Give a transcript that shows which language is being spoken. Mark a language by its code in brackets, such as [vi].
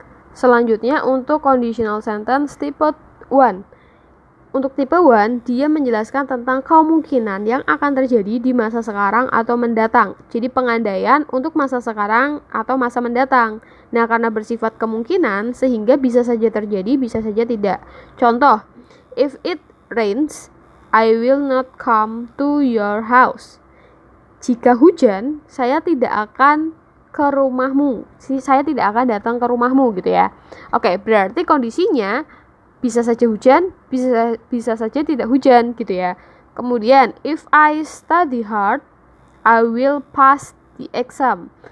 [id] Selanjutnya untuk conditional sentence tipe 1. Untuk tipe 1, dia menjelaskan tentang kemungkinan yang akan terjadi di masa sekarang atau mendatang. Jadi pengandaian untuk masa sekarang atau masa mendatang. Nah, karena bersifat kemungkinan, sehingga bisa saja terjadi, bisa saja tidak. [en] Contoh, if it rains, I will not come to your house. [id] Jika hujan, saya tidak akan ke rumahmu. Saya tidak akan datang ke rumahmu gitu ya. Oke, berarti kondisinya bisa saja hujan, bisa saja tidak hujan gitu ya. [en] Kemudian, if I study hard, I will pass the exam.